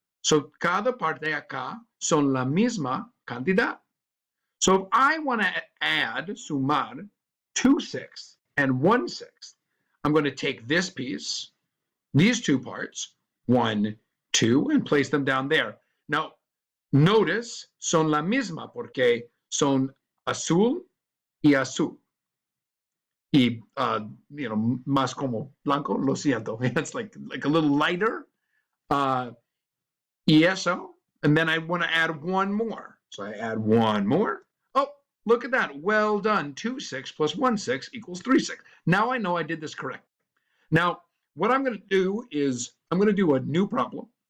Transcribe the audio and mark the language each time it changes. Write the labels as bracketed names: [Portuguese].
[Spanish] So cada parte acá son la misma cantidad. [English] So if I want to add, sumar, 2/6 and 1/6, I'm going to take this piece, these two parts, 1, 2, and place them down there. Now, notice [Spanish] son la misma porque son azul y azul. Y, más como blanco, lo siento. [English] It's like a little lighter. [Spanish] Y eso. [English] And then I want to add one more. So I add one more. Oh, look at that. Well done. 2/6 plus 1/6 equals 3/6. Now I know I did this correct. Now, what I'm going to do is I'm going to do a new problem.